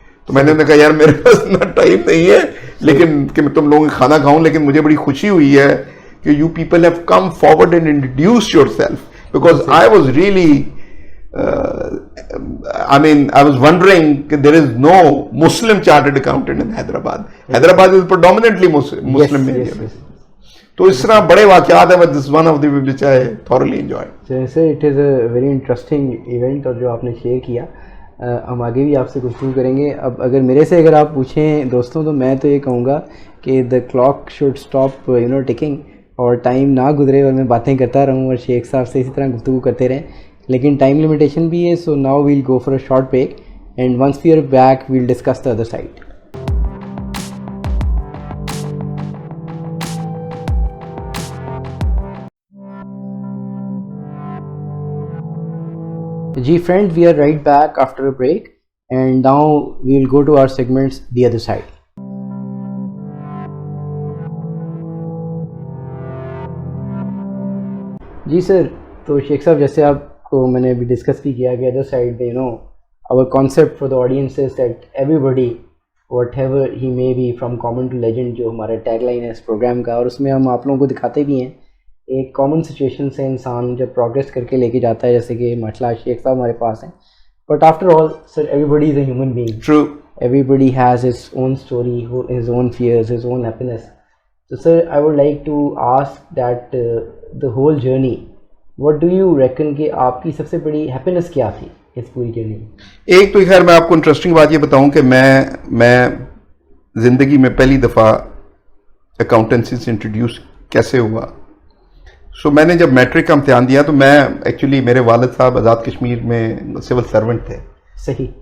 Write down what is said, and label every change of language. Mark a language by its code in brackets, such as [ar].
[ur] تو میں نے انہیں کہا یار میرے پاس اتنا ٹائم نہیں ہے لیکن کہ میں تم لوگوں کا کھانا کھاؤں, لیکن مجھے بڑی خوشی ہوئی ہے کہ [en] You people have come forward and introduce yourself, because I was really I was wondering that there is no Muslim chartered accountant in Hyderabad. Hyderabad is predominantly Muslim area. [ur] تو اس طرح بڑے واقعات ہیں, [en] but this is one of the which I thoroughly enjoyed. [ur] جیسے [en] it is a very interesting event, [ur] اور جو آپ نے شیئر کیا ہم آگے بھی آپ سے گفتگو کریں گے. اب اگر آپ پوچھیں دوستوں تو میں تو یہ کہوں گا کہ [en] the clock should stop ticking, [ur] اور ٹائم نہ گزرے اور میں باتیں کرتا رہوں اور شیخ صاحب سے اسی طرح گفتگو کرتے رہیں, لیکن ٹائم لمیٹیشن بھی ہے. [en] So now we'll go for a short break, and once we are back we'll discuss the other side. جی friend, we are right back after a break, and now we will go to our segments the other side. [ur] جی سر, تو شیخ صاحب جیسے آپ کو میں نے ابھی discuss بھی کیا کہ other side [en] our concept for the audience is that everybody whatever he may be, from common to legend, [ur] جو ہمارا ٹیگ لائن ہے اس پروگرام کا, اور اس میں ہم آپ لوگوں کو دکھاتے بھی ہیں ایک کامن سچویشن سے انسان جب پروگریس کر کے لے کے جاتا ہے, جیسے کہ ماشاء اللہ شیخ صاحب ہمارے پاس ہیں. [en] But after all sir, everybody is a human being. True. Everybody has his own story, his own fears, his own happiness. So sir, I would like to ask that the whole journey, what do you reckon [ur] کہ آپ کی سب سے بڑی [en] happiness [ur] کیا تھی اس پوری journey میں؟ ایک تو خیر میں آپ کو انٹرسٹنگ بات یہ بتاؤں کہ میں زندگی میں پہلی دفعہ اکاؤنٹنسی سے انٹروڈیوس کیسے ہوا. سو میں نے جب میٹرک کا امتحان دیا تو میں ایکچولی, میرے والد صاحب آزاد کشمیر میں سول سرونٹ تھے. صحیح.